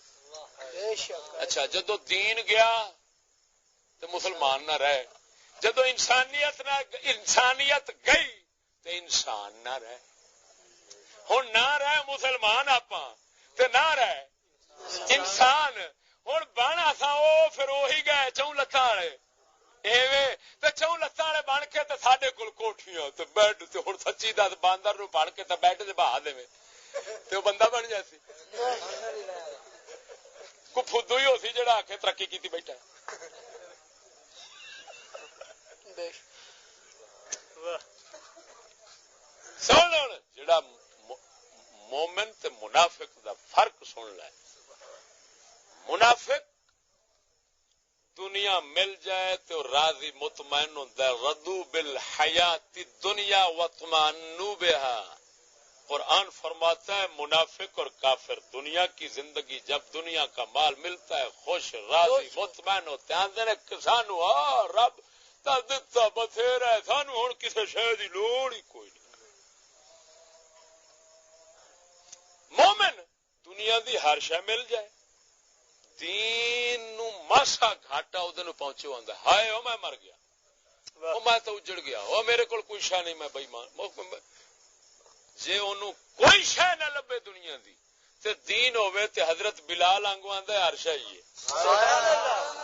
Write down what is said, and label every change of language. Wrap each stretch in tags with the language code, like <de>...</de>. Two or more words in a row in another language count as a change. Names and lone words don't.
<pa>اچھا جدو دین گیا تو مسلمان نہ رہے، جدو انسانیت گئی تو انسان نہ رہے ہوں نہ رہے مسلمان آپ نہ رہے انسان ہوں بن آسا وہ پھر وہی گئے چون لتاں والے ایویں تے چون لتاں والے بن کے تے ساڈے کول کوٹھیاں تے بیڈ تے ہن سچی دس باندر نو پڑھ کے تے بیڈ تے بہا دے تے او بندہ بن جاسی کو فدو ہی ہو سی جڑا آ کے ترقی کیتی بیٹھا سن جڑا مومن تے منافق دا فرق سن لے منافق دنیا مل جائے تو راضی</pa> <ur>مطمئن ہوتا ہے</ur> <ar>ردو بالحیات دنیا واطمئنوا بها</ar> <ur>قرآن فرماتا ہے منافق اور کافر دنیا کی زندگی جب دنیا کا مال ملتا ہے خوش راضی مطمئن ہوتے ہیں</ur> <pa>آندے نے سانو رب تا دتا بتھیرا ہے سانو ہن کسے شے دی لوڑ ہی کوئی نہیں مومن دنیا دی ہر شے مل جائے دین نو ماسا گھاٹا او دے پہنچے ہوندا ہائے او میں مر گیا او میں تو اجڑ گیا او میرے کول کوئی شے نہیں میں بے ایمان جے اونوں کوئی شے نہ لبے دنیا دی تے دین ہوے تے حضرت بلال وانگو آندا ہر شے ہی ہے</pa> <ar>سبحان اللہ</ar>